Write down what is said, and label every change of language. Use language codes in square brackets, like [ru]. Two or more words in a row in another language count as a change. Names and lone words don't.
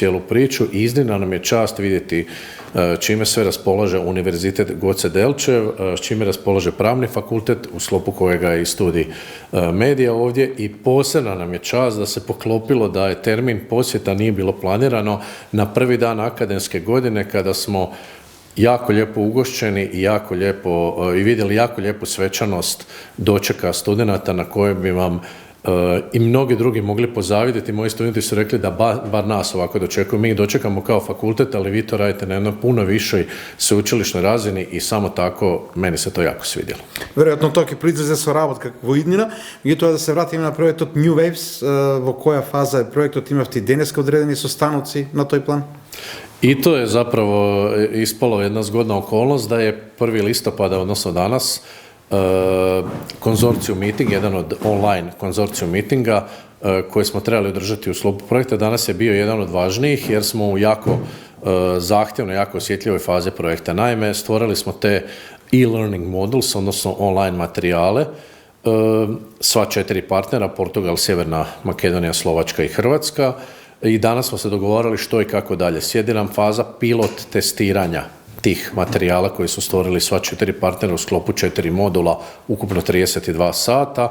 [hr] cijelu priču i iznimna nam je čast vidjeti čime sve raspolaže Univerzitet Goce Delčev, s čime raspolaže Pravni fakultet, u sklopu kojega je i studij medija ovdje, i posebna nam je čast da se poklopilo da je termin posjeta nije bilo planirano na prvi dan akademske godine, kada smo jako lijepo ugošćeni i vidjeli jako lijepu svečanost dočeka studenata na kojoj bi vam i mnogi drugi mogli pozavidjeti. Moji studenti su rekli da bar nas ovako dočekuju. Mi ih dočekamo kao fakultet, ali vi to radite na jednoj puno višoj sveučilišnoj razini i samo tako meni se to jako svidjelo. [sl] Verjetno to, ki pride za svoj [mk] работа како иднина, меѓутоа да се вратиме на проектот New Waves, во која фаза е проектот, имавте денеска одредени состаноци на тој план? [hr] I to je zapravo ispalo jedna zgodna okolnost da je 1. listopada, odnosno danas, konzorcijum meeting, jedan od online konzorcijum meetinga koje smo trebali održati u sklopu projekta, danas je bio jedan od važnijih jer smo u jako zahtjevnoj, jako osjetljivoj fazi projekta. Naime, stvorili smo te [en] e-learning modules, [hr] odnosno online materijale, sva 4 partnera, Portugal, Sjeverna Makedonija, Slovačka i Hrvatska, i danas smo se dogovarali što i kako dalje. Slijedi nam faza pilot testiranja tih materijala koji su stvorili sva 4 partnera u sklopu 4 modula, ukupno 32 sata.